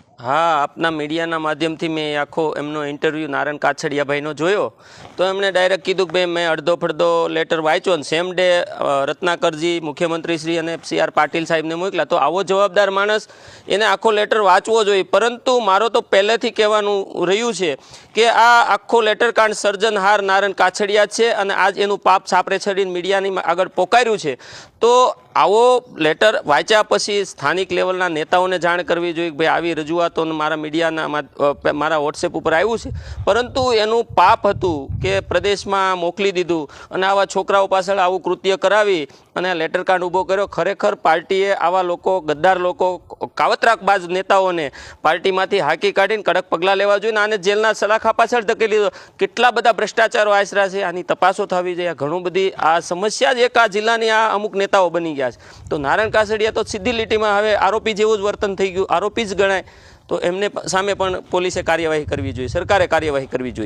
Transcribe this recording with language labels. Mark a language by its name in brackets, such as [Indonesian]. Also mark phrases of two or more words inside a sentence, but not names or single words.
[Gujarati] હાં, આપના મીડિયા માધ્યમ થી મેં આખો એમનો ઇન્ટરવ્યૂ નારાયણ કાછડિયા ભાઈ નો જોયો તો એમને ડાયરેક્ટ કીધું કે ભાઈ મેં અર્ધો ફડધો લેટર વાંચ્યો ને [English] same day [Gujarati] રત્નાકરજી મુખ્યમંત્રી શ્રી અને CR પાટીલ સાહેબ ને મોકલ્યા। તો આવો જવાબદાર માણસ એને આખો લેટર વાંચવો જોઈએ। પરંતુ મારો તો પહેલેથી કહેવાનું રહ્યું છે કે આ આખો લેટર કાંડ સર્જનહાર નારાયણ કાછડિયા છે અને આજ એનું પાપ છાપરે ચડીને મીડિયાની આગળ પોકાર્યું છે। તો આવો લેટર વાંચ્યા પછી સ્થાનિક લેવલના નેતાઓને જાણ કરવી જોઈએ કે ભાઈ આવી રજૂઆતો મારા મીડિયાના મારા વૉટ્સએપ પર આવ્યું છે। પરંતુ એનું પાપ હતું કે પ્રદેશમાં મોકલી દીધું અને આવા છોકરાઓ પાછળ આવું કૃત્ય કરાવી અને લેટર કાર્ડ ઊભો કર્યો। ખરેખર પાર્ટીએ આવા લોકો ગદ્દાર લોકો કાવતરાબાજ નેતાઓને પાર્ટીમાંથી હાંકી કાઢીને કડક પગલાં લેવા જોઈએ। આને જેલના સળિયા પાછળ ધકેલી દો। કેટલા બધા ભ્રષ્ટાચારો આચર્યા છે, આની તપાસો થવી જોઈએ। ઘણું બધી આ સમસ્યા જ એક આ જિલ્લાની આ અમુક નેતાઓ બની ગયા છે। તો નારાયણ કાછડિયા તો સીધી લીટીમાં હવે આરોપી જેવું જ વર્તન થઈ ગયું, આરોપી જ ગણાય। તો એમને સામે પણ પોલીસે કાર્યવાહી કરવી જોઈએ, સરકારે કાર્યવાહી કરવી જોઈએ।